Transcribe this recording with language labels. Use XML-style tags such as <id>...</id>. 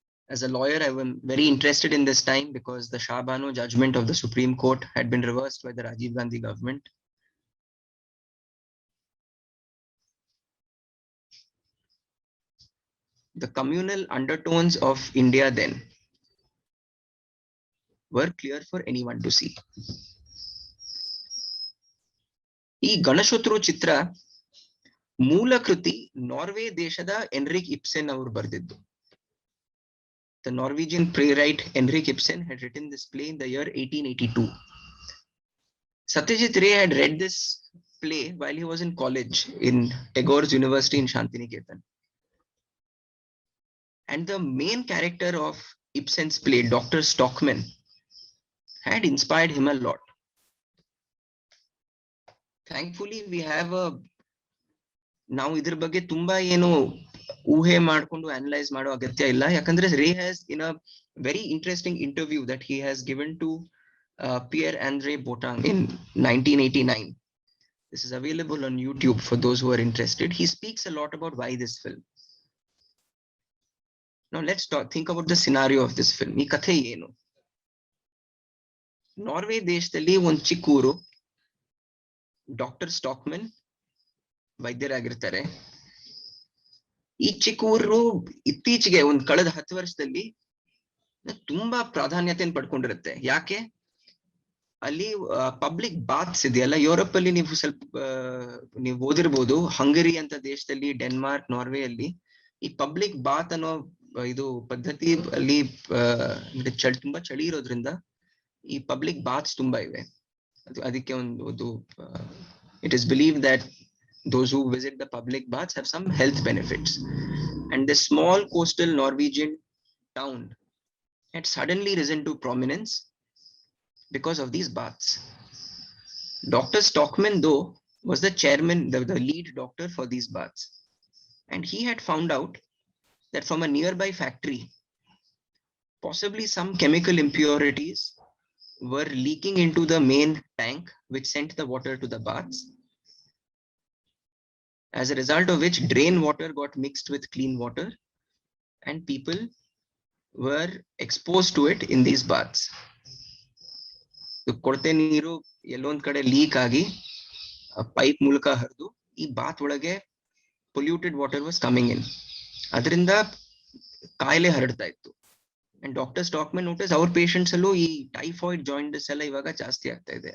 <en>As a lawyer, I was very interested in this time because the Shah Bano judgment of the Supreme Court had been reversed by the Rajiv Gandhi government. The communal undertones of India then were clear for anyone to see.</en> <kn>ಈ ಗಣಶತ್ರು ಚಿತ್ರ ಮೂಲ ಕೃತಿ Norway ದೇಶದ Enrique ಇಪ್ಸೆನ್ ಅವರು ಬರೆದಿದ್ದು.</kn> <en>The Norwegian playwright Henrik Ibsen had written this play in the year 1882. Satyajit Ray had read this play while he was in college in Tagore's University in Shantiniketan. And the main character of Ibsen's play, Dr. Stockman, had inspired him a lot. Thankfully, we have</en> <kn>ನಾವು ಇದ್ರ ಬಗ್ಗೆ ತುಂಬಾ ಏನು ಊಹೆ ಮಾಡ್ಕೊಂಡು analyse ಮಾಡೋ ಅಗತ್ಯ ಇಲ್ಲ.</kn> <en>ಯಾಕಂದ್ರೆ Ray has, in a very interesting interview that he has given to Pierre-André Botang in 1989. This is available on YouTube for those who are interested. He speaks a lot about why this film. Now let's think about the scenario of this film.</en> <kn>ಈ ಕಥೆ ಏನು? Norway ದೇಶದಲ್ಲಿ ಒಂದು ಚಿಕ್ಕ ಊರು, doctor stockman ವೈದ್ಯರಾಗಿರ್ತಾರೆ. ಈ ಚಿಕ್ಕ ಊರು ಇತ್ತೀಚೆಗೆ ಒಂದ್ ಕಳೆದ 10 ವರ್ಷದಲ್ಲಿ ತುಂಬಾ ಪ್ರಾಧಾನ್ಯತೆಯನ್ನು ಪಡ್ಕೊಂಡಿರುತ್ತೆ. ಯಾಕೆ? ಅಲ್ಲಿ ಪಬ್ಲಿಕ್ ಬಾತ್ಸ್ ಇದೆಯಲ್ಲ, ಯುರೋಪ್ ಅಲ್ಲಿ ನೀವು ನೀವು ಓದಿರ್ಬೋದು, ಹಂಗರಿ ಅಂತ ದೇಶದಲ್ಲಿ, ಡೆನ್ಮಾರ್ಕ್, ನಾರ್ವೆ ಅಲ್ಲಿ ಈ ಪಬ್ಲಿಕ್ ಬಾತ್ ಅನ್ನೋ ಇದು ಪದ್ಧತಿ ಅಲ್ಲಿ ತುಂಬಾ ಚಳಿ ಇರೋದ್ರಿಂದ ಈ ಪಬ್ಲಿಕ್ ಬಾತ್ಸ್ ತುಂಬಾ ಇವೆ. ಅದಕ್ಕೆ ಒಂದು</kn> <en>it is believed that those who visit the public baths have some health benefits. And this small coastal Norwegian town had suddenly risen to prominence because of these baths. Dr. Stockman, though, was the chairman, the lead doctor for these baths. And he had found out that from a nearby factory, possibly some chemical impurities were leaking into the main tank, which sent the water to the baths. As a result of which, drain water got mixed with clean water, and people were exposed to it in these baths.</en> <kn>ಕೊಳತೆ ನೀರು ಎಲ್ಲೊಂದ್ ಕಡೆ leak ಆಗಿ pipe ಮೂಲಕ ಹರಿದು ಈ ಬಾತ್ ಒಳಗೆ</kn> <en>Polluted water was coming in.</en> <kn>ಅದರಿಂದ ಕಾಯಿಲೆ ಹರಡ್ತಾ ಇತ್ತು.</kn> <en>and doctor Stockmann notice</en> <kn>ಅವ್ರ ಪೇಷಂಟ್ಸ್ ಅಲ್ಲೂ ಈ ಟೈಫಾಯ್ಡ್ ಜಾಯಿಂಡಿಸ್ ಎಲ್ಲ ಇವಾಗ ಜಾಸ್ತಿ ಆಗ್ತಾ ಇದೆ.</kn>